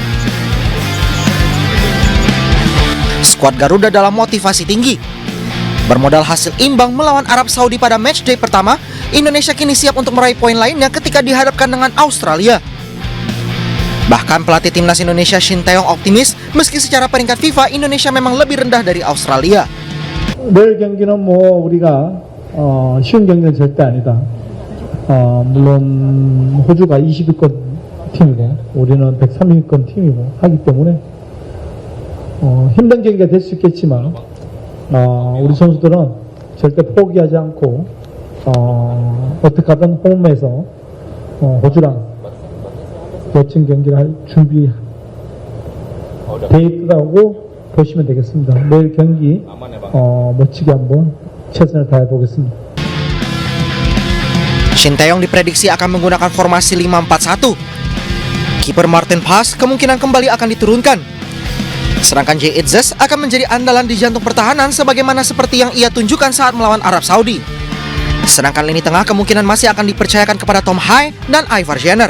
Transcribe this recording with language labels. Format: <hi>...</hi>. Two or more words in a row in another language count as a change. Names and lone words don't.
<id>Skuad Garuda dalam motivasi tinggi. Bermodal hasil imbang melawan Arab Saudi pada matchday pertama, Indonesia kini siap untuk meraih poin lainnya ketika dihadapkan dengan Australia. Bahkan pelatih timnas Indonesia Shin Tae-yong optimis meski secara peringkat FIFA Indonesia memang lebih rendah dari Australia.</id> <ko>내일 경기는 우리가 쉬운 경기는 절대 아니다. 물론 호주가 20위권 팀이고 우리는 103위권 팀이고 하기 때문에 힘든 경기가 될 수 있겠지만 우리 선수들은 절대 포기하지 않고 어떻게 하든 홈에서 호주랑 멋진 경기를 할 준비돼 있다고 보시면 되겠습니다. 내일 경기 멋지게 한번 최선을 다해 보겠습니다.</ko> <id>Shin Tae-yong diprediksi akan menggunakan formasi 5-4-1. Kiper Martin Paes kemungkinan kembali akan diturunkan. Sedangkan Jay Itzes akan menjadi andalan di jantung pertahanan sebagaimana seperti yang ia tunjukkan saat melawan Arab Saudi. Sedangkan lini tengah kemungkinan masih akan dipercayakan kepada Tom Hai dan Ivar Jenner.</id>